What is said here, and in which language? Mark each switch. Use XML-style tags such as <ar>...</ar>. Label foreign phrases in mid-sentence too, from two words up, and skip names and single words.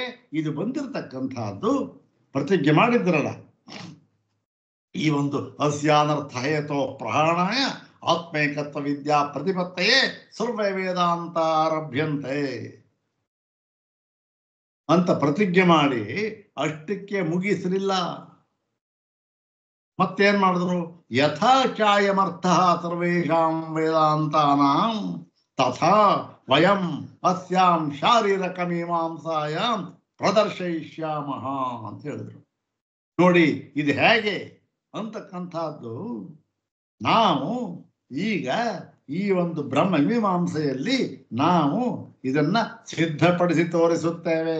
<kn>ಇದು ಬಂದಿರತಕ್ಕಂಥದ್ದು ಪ್ರತಿಜ್ಞೆ ಮಾಡಿದ್ರಲ್ಲ, ಈ ಒಂದು</kn> <sa>ಅಸ್ಯಾನರ್ಥ ಹೇತೋ ಪ್ರಹರಣಾಯ ಆತ್ಮೈಕತ್ವ ವಿದ್ಯಾ ಪ್ರತಿಪತ್ತೆಯೇ ಸರ್ವೇ ವೇದಾಂತ ಆರಭ್ಯಂತೆ</sa> <kn>ಅಂತ ಪ್ರತಿಜ್ಞೆ ಮಾಡಿ ಅಷ್ಟಕ್ಕೆ ಮುಗಿಸಲಿಲ್ಲ. ಮತ್ತೇನ್ ಮಾಡಿದ್ರು?</kn> <sa>ಯಥಾ ಚಾಯಮರ್ಥ ಸರ್ವೇಷಾಂ ವೇದಾಂತಾನಾಂ ತಥಾ ವಯಂ ಅಸ್ಯಾಂ ಶಾರೀರಕ ಮೀಮಾಂಸಾಯಾಂ ಪ್ರದರ್ಶಯಿಷ್ಯಾಮಃ</sa> <kn>ಅಂತ ಹೇಳಿದ್ರು. ನೋಡಿ ಇದು ಹೇಗೆ ಅಂತಕ್ಕಂಥದ್ದು ನಾವು ಈಗ ಈ ಒಂದು ಬ್ರಹ್ಮ ಮೀಮಾಂಸೆಯಲ್ಲಿ ನಾವು ಇದನ್ನ ಸಿದ್ಧಪಡಿಸಿ ತೋರಿಸುತ್ತೇವೆ.</kn>